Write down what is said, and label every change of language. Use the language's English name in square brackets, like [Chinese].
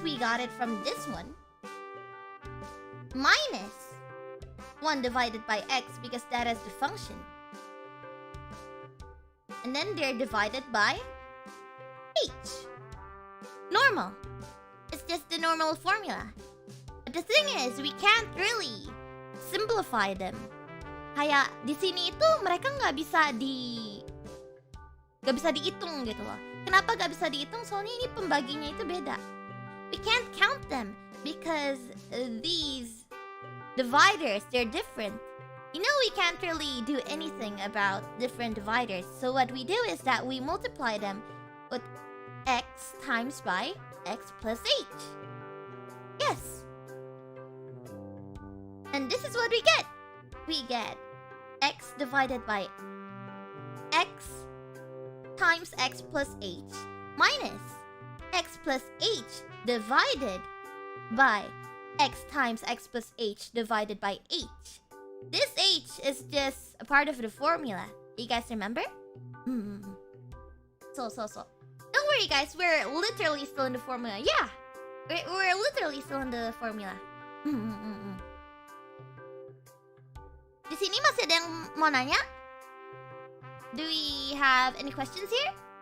[English] We got it from this one. Minus 1 divided by x because that is the function. And then they're divided by h. Normal. It's just the normal formula. But the thing is, we can't really simplify them. [Indonesian] Kaya di sini itu mereka nggak bisa dihitung gitu loh. Kenapa nggak bisa dihitung? Soalnya ini pembaginya itu beda. [English] We can't count them because these dividers, they're different. You know, we can't really do anything about different dividers. So what we do is that we multiply them with x times by x plus h. Yes. And this is what we get. We get x divided by x times x plus h minus x plus h divided by x times x plus h divided by h. this H is just a part of the formula. You guys remember? So. Don't worry, guys. We're literally still in the formula. Yeah, we're literally still in the formula. [Indonesian] Di sini masih ada yang mau nanya? [English] Do we have any questions here?